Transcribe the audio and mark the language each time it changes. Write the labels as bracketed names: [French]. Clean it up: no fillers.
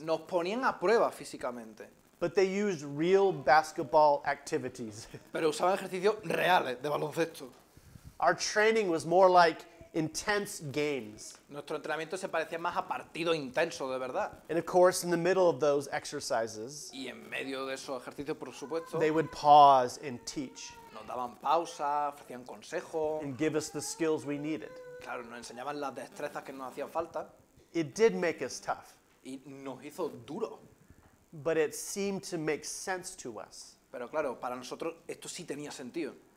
[Spanish] nos ponían a prueba físicamente, [English] but they used real basketball activities. [Spanish] pero usaban ejercicios reales de baloncesto. [English] Our training was more like intense games. [Spanish] Nuestro entrenamiento se parecía más a partidos intensos, de verdad. [English] And of course, in the middle of those exercises, [Spanish] Y en medio de esos ejercicios, por supuesto, [English] they would pause and teach [Spanish] nos daban pausas, ofrecían consejos, [English] and give us the skills we needed. [Spanish] claro, nos enseñaban las destrezas que nos hacían falta [English] It did make us tough, [Spanish] y nos hizo duros. [English] but it seemed to make sense to us. [Spanish] Pero claro, para nosotros esto sí tenía sentido.